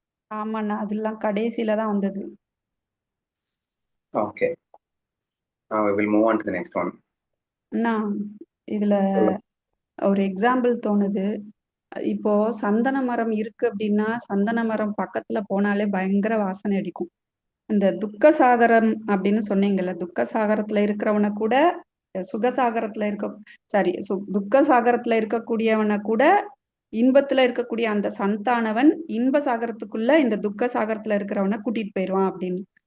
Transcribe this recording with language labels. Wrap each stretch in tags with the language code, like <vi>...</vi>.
<ta>ஆமாண்ணா, அதெல்லாம் கடைசியில தான் வந்தது.</ta> <en>Okay, we will move on to the next one.</en> <ta>அண்ணா, இதுல ஒரு எக்ஸாம்பிள் தோணுது. இப்போ சந்தன மரம் இருக்கு அப்படின்னா, சந்தன மரம் பக்கத்துல போனாலே பயங்கர வாசனை அடிக்கும். இந்த துக்க சாகரம் அப்படின்னு சொன்னீங்கல்ல, துக்க சாகரத்துல இருக்கிறவனை கூட சுகசாகரத்துல துக்க சாகரத்துல இருக்கக்கூடியவனை கூட இன்பத்துல இருக்கக்கூடிய அந்த சந்தானவன் இன்ப சாகரத்துக்குள்ள இந்த துக்க சாகரத்துல இருக்கிறவனை கூட்டிட்டு போயிடுவான் அப்படின்னு.</ta>